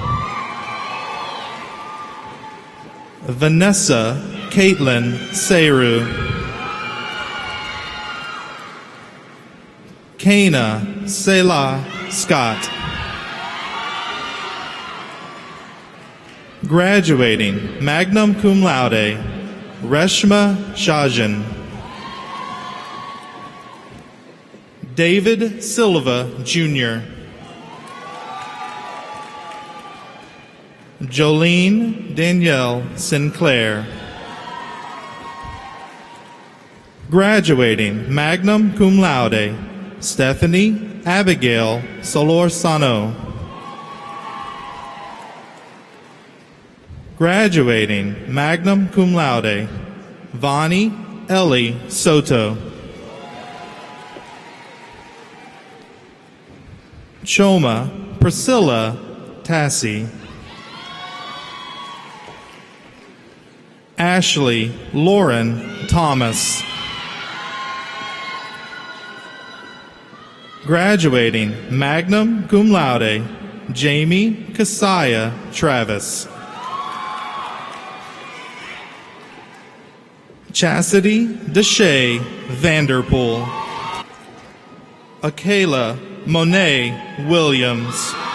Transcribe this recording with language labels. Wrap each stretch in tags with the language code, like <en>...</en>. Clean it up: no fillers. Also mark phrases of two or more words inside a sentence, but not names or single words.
<en>Vanessa Caitlin Seru. Kana Selah Scott. Graduating,</en> <la>magna cum laude, Reshma Shajan.</la> <en>David Silva, Jr. Jolene Danielle Sinclair.</en> <la>Graduating, magna cum laude, Stephanie Abigail Solorzano. Graduating, magna cum laude,</la> <en>Vani Ellie Soto. Choma Priscilla Tassi. Ashley Lauren Thomas. Graduating,</en> <la>magna cum laude, Jamie Kasaya Travis.</la> <en>Chastity Deshay Vanderpool. Akela Monet Williams.</en>